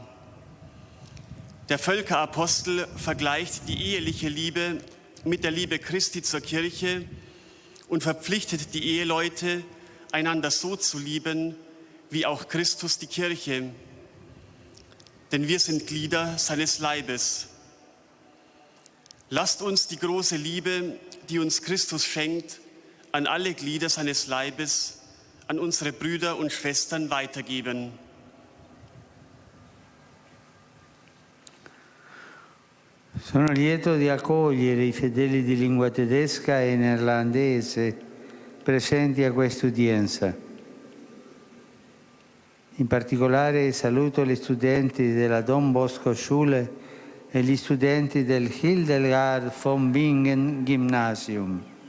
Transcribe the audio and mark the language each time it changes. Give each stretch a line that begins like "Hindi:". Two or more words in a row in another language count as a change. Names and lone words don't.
German: Der Völkerapostel vergleicht die eheliche Liebe mit der Liebe Christi zur Kirche und verpflichtet die Eheleute, einander so zu lieben, wie auch Christus die Kirche. Denn wir sind Glieder seines Leibes. Lasst uns die große Liebe, die uns Christus schenkt, an alle Glieder seines Leibes, an unsere Brüder und Schwestern weitergeben.
Italian: Sono lieto di accogliere I fedeli di lingua tedesca e neerlandese presenti a questa udienza. In particolare saluto gli studenti della Don Bosco Schule e gli studenti del Hildegard von Bingen Gymnasium.